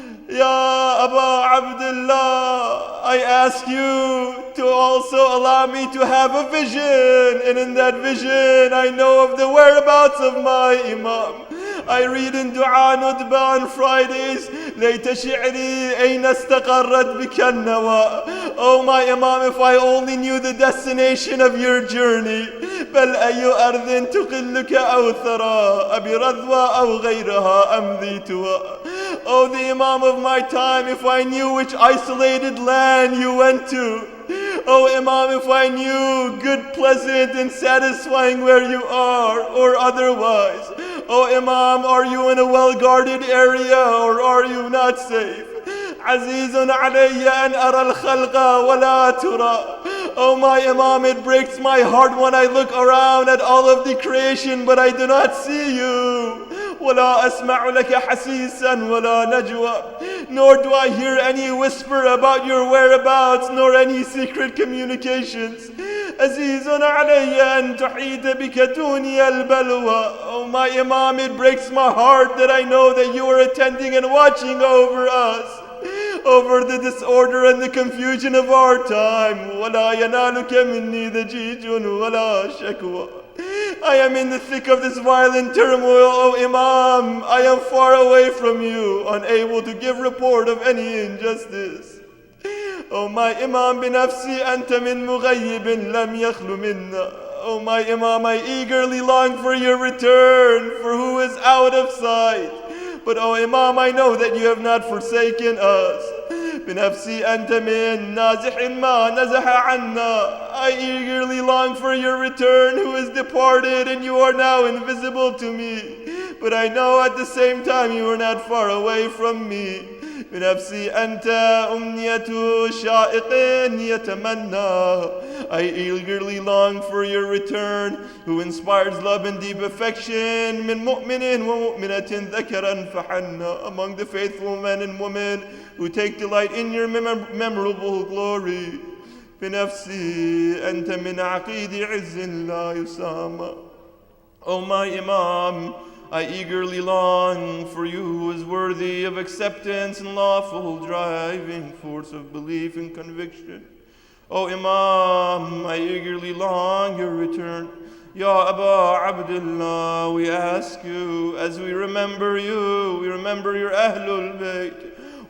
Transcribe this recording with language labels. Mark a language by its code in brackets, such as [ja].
[en] Ya Abu Abdullah, I ask you to also allow me to have a vision, and in that vision I know of the whereabouts of my Imam. I read in Dua Nudba on Fridays, [ar] ليت شعري أين استقرت بك النوى. [en] Oh my Imam, if I only knew the destination of your journey. [ar] بل أي أرض تقلك أو ثرى أبي رضوى أو غيرها أمضيتها. [en] Oh, the Imam of my time, if I knew which isolated land you went to. Oh Imam, if I knew good, pleasant and satisfying where you are or otherwise. Oh Imam, are you in a well-guarded area or are you not safe? [ar] عزيز علي أن أرى الخلق ولا ترى. [en] Oh my Imam, it breaks my heart when I look around at all of the creation but I do not see you. [ar] ولا أسمع لك حسيسا ولا نجوى. [en] Nor do I hear any whisper about your whereabouts nor any secret communications. [ar] عزيز علي أن تحيط بك دنيا البلوى. [en] Oh my Imam, it breaks my heart that I know that you are attending and watching over us, over the disorder and the confusion of our time. [ar] ولا ينالك مني ضجيج ولا شكوى. [en] I am in the thick of this violent turmoil, O Imam. I am far away from you, unable to give report of any injustice. O my Imam, [ar] بنفسي أنت من مغيب لم يخل منا. [en] O my Imam, I eagerly long for your return, for who is out of sight. But O Imam, I know that you have not forsaken us. [ar] بنفسي أنت من نازح ما نزح عنا. [en] I eagerly long for your return, who is departed, and you are now invisible to me. But I know at the same time you are not far away from me. [ar] بنفسي أنت أمنية شائق يتمنى. [en] I eagerly long for your return, who inspires love and deep affection. [ar] من مؤمن ومؤمنة ذكرا فحنا. [en] Among the faithful men and women who take delight in your memorable glory. [ar] بنفسي أنت من عقيد عز لا يسامى. [en] O my Imam, I eagerly long for you who is worthy of acceptance and lawful driving force of belief and conviction. O Imam, I eagerly long your return. Ya Aba Abdullah, we ask you, as we remember you, we remember your Ahlul Bayt.